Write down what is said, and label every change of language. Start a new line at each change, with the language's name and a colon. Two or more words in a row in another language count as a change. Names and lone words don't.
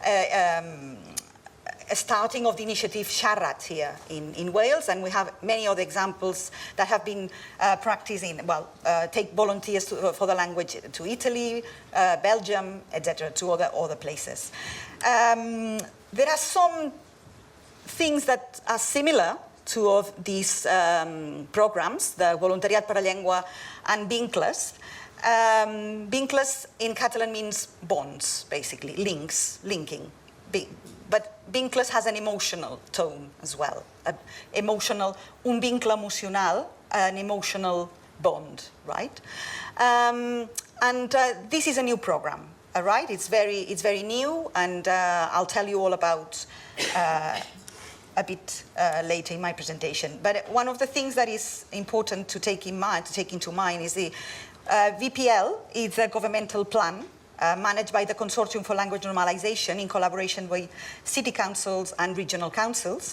English: starting of the initiative Siarad here in Wales, and we have many other examples that have been practicing, take volunteers for the language to Italy, Belgium, etc., to other places. There are some things that are similar to of these programs, the Voluntariat per la Llengua and Vincles. Vincles in Catalan means bonds, basically, linking. But Vincles has an emotional tone as well,
Catalan: un vincle emocional,
English: an emotional bond, right? And this is a new program, all right? It's very new, and I'll tell you all about a bit later in my presentation. But one of the things that is important to take into mind is the VPL is a governmental plan managed by the Consortium for Language Normalization in collaboration with city councils and regional councils.